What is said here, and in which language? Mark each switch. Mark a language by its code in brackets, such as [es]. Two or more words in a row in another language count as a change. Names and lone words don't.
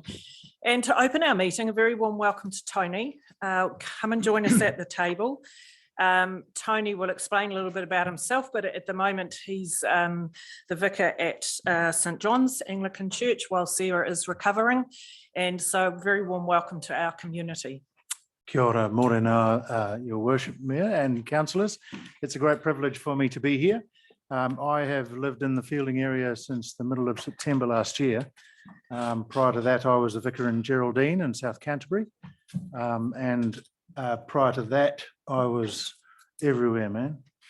[en] And to open our meeting, a very warm welcome to Tony. Come and join us at the table. Tony will explain a little bit about himself, but at the moment he's the vicar at St John's Anglican Church while Sarah is recovering. And so very warm welcome to our community. [mi] Kia ora, morena, [en] your worship, Mayor and councillors. It's a great privilege for me to be here. I have lived in the Fielding area since the middle of September last year. Prior to that, I was a vicar in Geraldine in South Canterbury. And prior to that, I was everywhere, man.